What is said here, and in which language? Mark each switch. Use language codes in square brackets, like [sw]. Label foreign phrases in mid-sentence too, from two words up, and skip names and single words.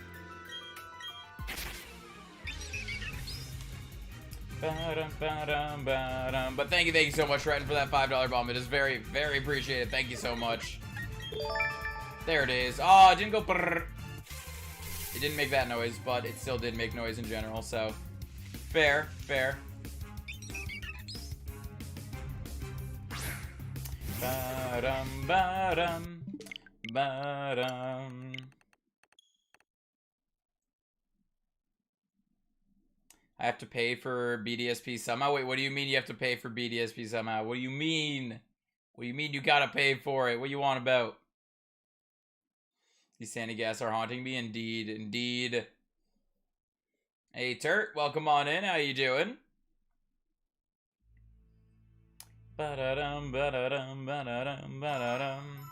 [en] But thank you so much, Trenton, for that $5 bomb. It is very, very appreciated. Thank you so much. There it is. Oh, it didn't go brrr. It didn't make that noise, but it still did make noise in general, so fair. Ba-dum, ba-dum, ba-dum. I have to pay for BDSP somehow? Wait, what do you mean you have to pay for BDSP somehow? What do you mean? What do you mean you gotta pay for it? What you want about? These sandy gas are haunting me, indeed. Hey, Turt, welcome on in. How you doing? Ba-da-dum, ba-da-dum, ba-da-dum, ba-da-dum.